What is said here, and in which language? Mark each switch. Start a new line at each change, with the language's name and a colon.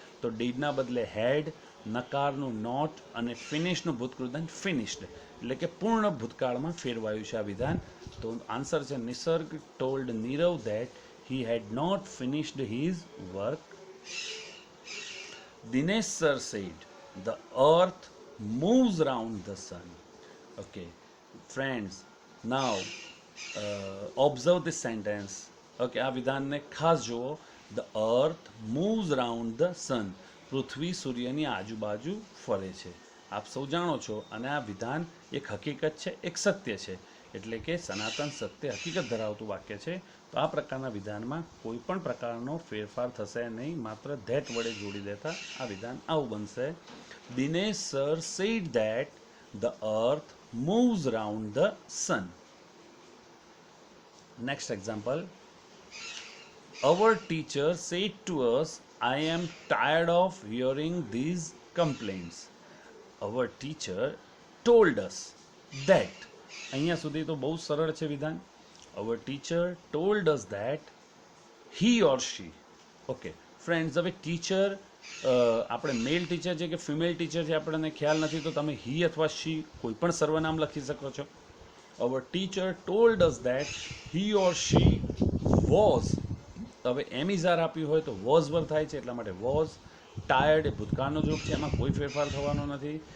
Gujarati: તો ડીડના બદલે હેડ, નકારનું નોટ અને ફિનિશનું ભૂતકૃદન ફિનિશ્ડ, એટલે કે પૂર્ણ ભૂતકાળમાં ફેરવાયું છે આ વિધાન. તો આન્સર છે
English: Nisarg told Nirav that he had not finished his work. Dinesh sir said the earth moves round the sun. Okay, friends, now observe this sentence.
Gujarati: Okay, આ વિધાનને ખાસ જુઓ.
English: The earth moves around the sun.
Gujarati: પૃથ્વી સૂર્યની આજુબાજુ ફરે છે. આપ સૌ જાણો છો, અને આ વિધાન એક હકીકત છે, એક સત્ય છે, એટલે કે સનાતન સત્ય હકીકત ધરાવતું વાક્ય છે. તો આ પ્રકારના વિધાનમાં કોઈ પણ પ્રકારનો ફેરફાર થશે નહીં, માત્ર ધેટ વડે જોડી દેતા આ વિધાન આવું બનશે.
English: Dinesh sir said that the earth moves around the sun. Next example. Our teacher said to us, I am tired of hearing these complaints. Our teacher told us that.
Gujarati: અહીંયા સુધી તો બહુ સરળ છે વિધાન.
English: Our teacher told us that he or she.
Gujarati: Okay friends, હવે teacher આપણે મેલ teacher છે કે ફિમેલ ટીચર છે આપણને ખ્યાલ નથી, તો તમે હી અથવા શી કોઈ પણ સર્વનામ લખી શકો છો.
English: Our teacher told us that he or she was.
Gujarati: હવે એમ ઇઝાર આપ્યું હોય તો વોઝ પર થાય છે, એટલા માટે વોઝ. ટાયર્ડ એ ભૂતકાળનો રૂપ છે, એમાં કોઈ ફેરફાર થવાનો નથી.